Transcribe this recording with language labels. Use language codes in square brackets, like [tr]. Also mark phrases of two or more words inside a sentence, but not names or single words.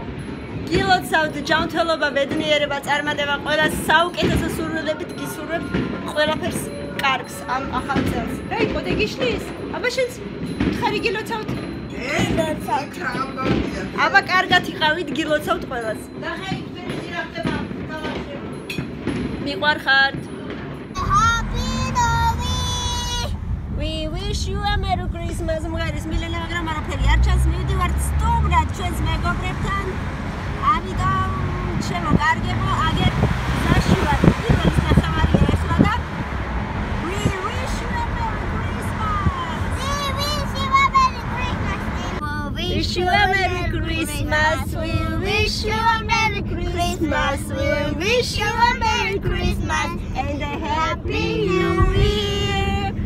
[ka] გილოცავთ ჯანმრთელობა, ბედნიერება, წარმატება, ყველას საუკეთესო სურვილებით გისურვებთ ყველაფერს კარგს ამ ახალ წელს. გაიგო და გიშლის? აბა შენც ხარი გილოცავთ? აბა კარგად იყავით, გილოცავთ ყველას. და ხეით ფერიზი რა ხდება? მიყვარხართ. [en] We wish you a Merry Christmas. [ka] მღერის მილენა, მაგრამ არაფერი არ ჩანს. მივდივართ სტუმრად ჩვენს მეგობრებთან. ამიტომ შემოგარგებო, აგერ საშუალო პირველი ნახევარი ახლა და [en] We wish you a Merry Christmas. We wish you a Merry Christmas. Wish you a Merry Christmas. We wish you a Merry Christmas. We wish you a Merry Christmas and a Happy New Year.